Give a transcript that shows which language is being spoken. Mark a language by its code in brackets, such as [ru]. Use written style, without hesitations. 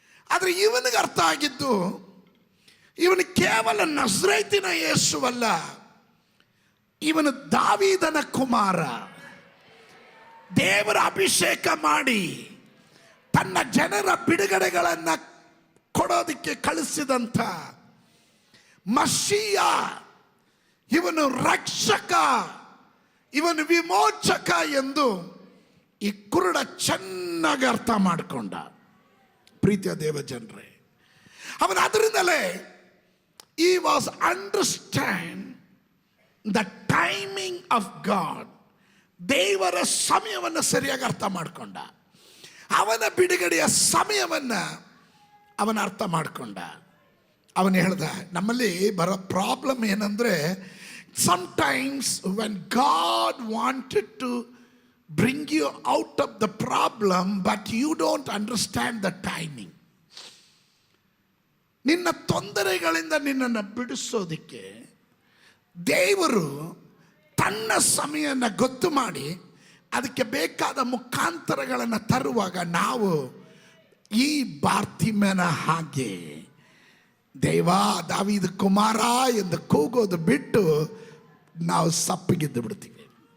[kn] ಆದರೆ ಇವನಿಗೆ ಅರ್ಥ ಆಗಿದ್ದು, ಇವನು ಕೇವಲ ನಜರೇತಿನ ಯೇಸುವಲ್ಲ, ಇವನು ದಾವೀದನ ಕುಮಾರ, ದೇವರ ಅಭಿಷೇಕ ಮಾಡಿ ತನ್ನ ಜನರ ಬಿಡುಗಡೆಗಳನ್ನು ಕೊಡೋದಕ್ಕೆ ಕಳಿಸಿದಂಥ ಮಶೀಯ, ಇವನು ರಕ್ಷಕ, ಇವನು ವಿಮೋಚಕ ಎಂದು ಈ ಕುರುಡ ಚೆನ್ನಾಗಿ ಅರ್ಥ ಮಾಡಿಕೊಂಡ. ಪ್ರೀತಿಯ ದೇವ ಜನರೇ, ಅವನು ಅದರಿಂದಲೇ [en] he was understand the timing of God. [kn] ದೇವರ ಸಮಯವನ್ನು ಸರಿಯಾಗಿ ಅರ್ಥ ಮಾಡಿಕೊಂಡ. ಅವನ ಬಿಡುಗಡೆಯ ಸಮಯವನ್ನು ಅವನ ಅರ್ಥ ಮಾಡಿಕೊಂಡ. ಅವನು ಹೇಳ್ದ, ನಮ್ಮಲ್ಲಿ ಬರೋ ಪ್ರಾಬ್ಲಮ್ ಏನಂದ್ರೆ, [en] sometimes when God wanted to bring you out of the problem but you don't understand the timing. [kn] ನಿನ್ನ ತೊಂದರೆಗಳಿಂದ ನಿನ್ನನ್ನು ಬಿಡಿಸೋದಕ್ಕೆ ದೇವರು ತನ್ನ ಸಮಯನ ಗೊತ್ತು ಮಾಡಿ ಅದಕ್ಕೆ ಬೇಕಾದ ಮುಖಾಂತರಗಳನ್ನು ತರುವಾಗ ನಾವು ಈ ಬಾರ್ತಿಮೆನ ಹಾಗೆ ದೇವಾ ದಾವೀದ ಕುಮಾರ ಎಂದು ಕೂಗೋದು ಬಿಟ್ಟು ನಾವು ಸಪ್ಪಗಿದ್ದು ಬಿಡ್ತೀವಿ.